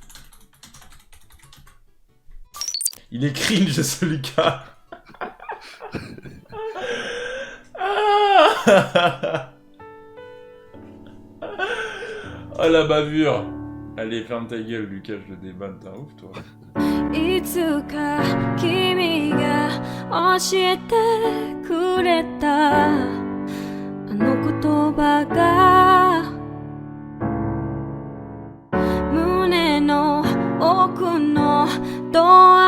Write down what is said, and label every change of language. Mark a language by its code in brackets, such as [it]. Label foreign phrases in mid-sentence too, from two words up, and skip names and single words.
[fr] Il est cringe ce Lucas. Oh la bavure. Allez, ferme ta gueule, Lucas, je le débanne, t'es un ouf, toi. [ja] いつか君が教えてくれたあの言葉が胸の奥のど